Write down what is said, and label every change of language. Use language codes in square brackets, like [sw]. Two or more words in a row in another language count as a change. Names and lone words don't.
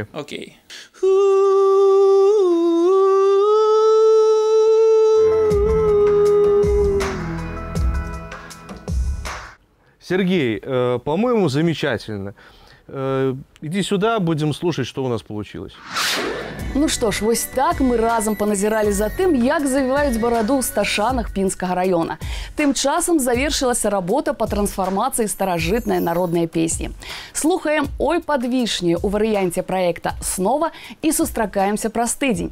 [ru] Окей. Сергей, по-моему, замечательно. Иди сюда, будем слушать, что у нас получилось. [be] Ну што ж, вось так мы разам паназіралі за тым, як завіваюць бараду ў сташанах Пінскага раёна. Тым часам завершылася работа па трансфармацыі старажытнай народнай песні. Слухаем «Ой, пад вішняй» у варыянце праекта «Снова» і сустракаемся праз тыдзень.